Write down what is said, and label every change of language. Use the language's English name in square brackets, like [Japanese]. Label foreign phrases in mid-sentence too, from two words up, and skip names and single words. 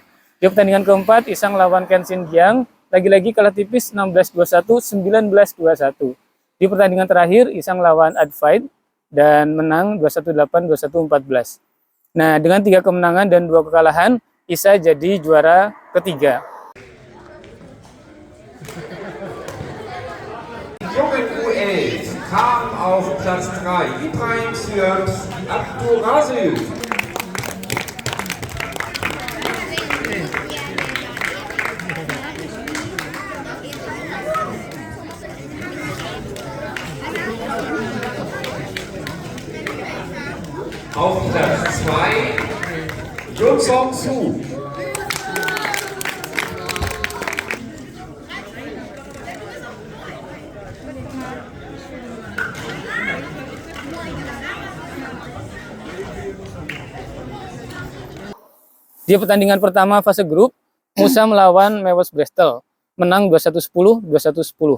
[Indonesian] Di pertandingan keempat, Isang lawan Kenshin Jiang lagi-lagi kalah tipis 16-21, 19-21. Di pertandingan terakhir, Isang lawan Adfight dan menang 21-8, 21-14. Nah, dengan 3 kemenangan dan 2 kekalahan, Isa jadi juara ketiga. [German] Jungen U11 kam auf Platz 3. Ibrahim Syed Abdurasil. Auf Platz 2 Yun Song Su. [Indonesian] Di pertandingan pertama fase grup, Musa melawan Mewes Bristol, menang 21-10, 21-10.